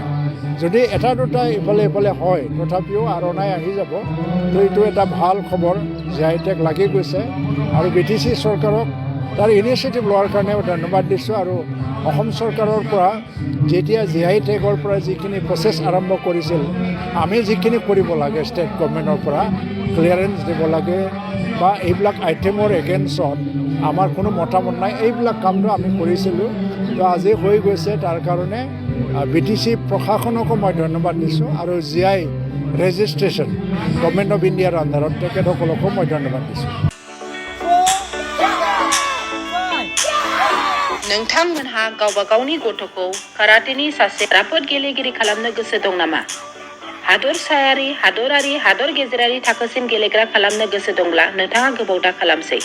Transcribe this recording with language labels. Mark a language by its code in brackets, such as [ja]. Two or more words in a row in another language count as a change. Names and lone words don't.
[as] যদি এটা দুটা ইফালে হয় তথাপিও আৰণাই আহি যাব তো এইটো এটা ভাল খবৰ [en] GI tag [as] লাগি গৈছে আৰু BTC চৰকাৰক তাৰ ইনিচিয়েটিভ লোৱাৰ কাৰণে ধন্যবাদ দিছোঁ আৰু অসম চৰকাৰৰ পৰা যেতিয়া GI টেগৰ পৰা যিখিনি প্ৰচেছ আৰম্ভ কৰিছিল আমি যিখিনি কৰিব লাগে [en] state government [as] পৰা ক্লিয়াৰেঞ্চ দিব লাগে বা এইবিলাক আইটেমৰ এগেইনষ্টত আমাৰ কোনো মতামত নাই, এইবিলাক কামটো আমি কৰিছিলোঁ। তো আজি হৈ গৈছে, তাৰ কাৰণে BTC প্ৰশাসনকো মই ধন্যবাদ দিছোঁ আৰু [en] GI registration Government of India [as] আণ্ডাৰত তেখেতসকলকো মই ধন্যবাদ দিছোঁ। [brx] नोंथांमोनहा गावबा गावनि गथ'खौ काराटेनि सासे राफोद गेलेगिरि खालामनो गोसो दं नामा? हादरसायारि, हादरारि, हादर गेजेरारि थाखोसिम गेलेग्रा खालामनो गोसो दंब्ला नोंथाङा गोबाव दा खालामसै।